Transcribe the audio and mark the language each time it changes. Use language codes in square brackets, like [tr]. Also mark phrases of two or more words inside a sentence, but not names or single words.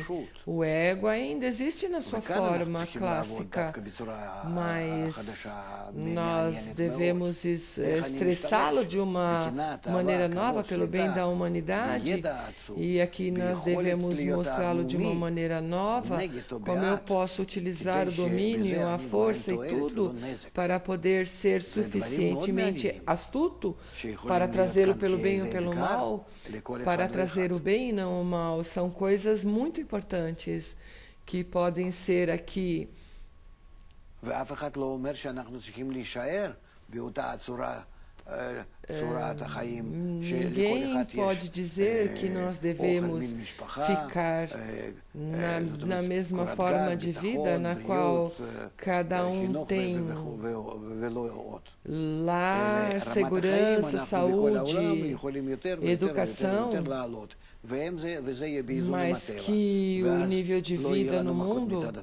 [pt] O ego ainda existe na sua forma clássica, mas nós devemos estressá-lo de uma maneira nova pelo bem da humanidade, e aqui nós devemos mostrá-lo de uma maneira nova, como eu posso utilizar o domínio, a força e tudo para poder ser suficientemente astuto para trazê-lo pelo bem ou pelo mal, para trazer o bem e não o mal. São coisas muito importantes que podem ser aqui [he] ואף אחד לא אומר שאנחנו צריכים להישאר באותה צורת החיים שלכל [pt] Ninguém [he] אחד [pt] pode [he] יש [pt] dizer que nós devemos [he] אוכל ממשפחה, [pt] ficar na mesma forma de vida na qual cada tem lar, segurança, saúde, educação, mas que o nível de vida no mundo